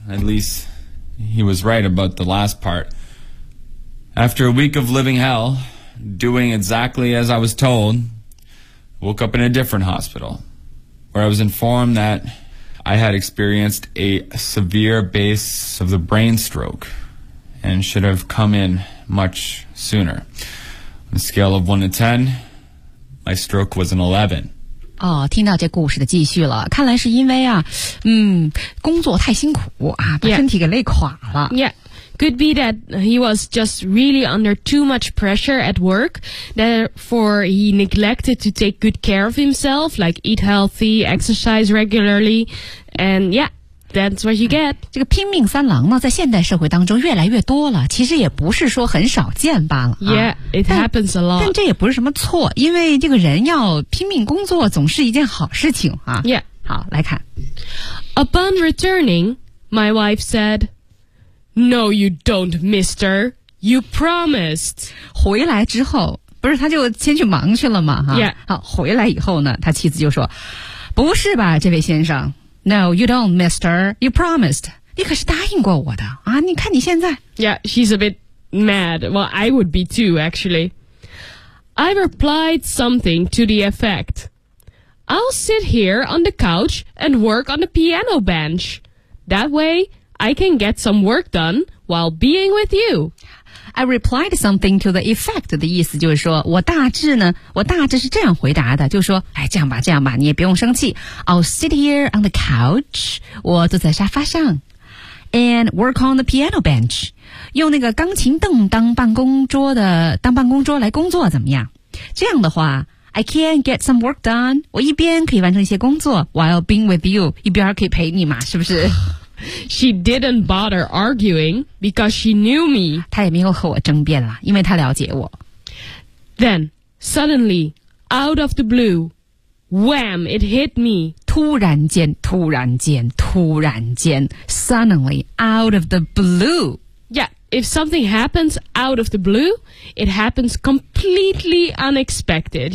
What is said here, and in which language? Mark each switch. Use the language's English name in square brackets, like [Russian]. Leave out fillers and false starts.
[English] At least he was right about the last part. After a week of living hell, doing exactly as I was told, woke up in a different hospital where I was informed that I had experienced a severe case of the brain stroke and should have come in much sooner. On a scale of 1 to 10, my stroke was an 11. [Chinese] 哦，听到这故事的继续了，看来是因为啊，工作太辛苦啊，把身体给累垮了。 [English] Yeah. Could be that he was just really under too much pressure at work. Therefore, he neglected to take good care of himself, like eat healthy, exercise regularly, and yeah. That's what you get. [Chinese] 这个拼命三郎呢，在现代社会当中越来越多了，其实也不是说很少见罢了。 [English] Yeah, it happens a lot. [Chinese] 但这也不是什么错，因为这个人要拼命工作总是一件好事情啊。 [English] Yeah. [Chinese] 好，来看。 [English] Upon returning, my wife said, No, you don't, mister. You promised. [Chinese] 回来之后，不是他就先去忙去了吗？哈。 [English] Yeah. [Chinese] 好，回来以后呢，他妻子就说，不是吧，这位先生。 [English] No, you don't, mister. You promised. [Chinese] 你可是答应过我的啊！你看你现在。 [English] Yeah, she's a bit mad. Well, I would be too, actually. I replied something to the effect. I'll sit here on the couch and work on the piano bench. That way, I can get some work done while being with you. I replied something to the effect [Chinese] 的意思就是说我大致是这样回答的，就是说，哎，这样吧，这样吧，你也不用生气。 [English] I'll sit here on the couch, [Chinese] 我坐在沙发上。 [English] And work on the piano bench, [Chinese] 用那个钢琴凳当办公桌来工作怎么样？这样的话 [English] I can get some work done, [Chinese] 我一边可以完成一些工作 [English] while being with you, [Chinese] 一边可以陪你嘛，是不是？ [English] She didn't bother arguing because she knew me. [Chinese] 她也没有和我争辩了，因为她了解我。 [English] Then, suddenly, out of the blue, wham, it hit me. [Chinese] 突然间 [English] suddenly, out of the blue. Yeah, if something happens out of the blue, it happens completely unexpected.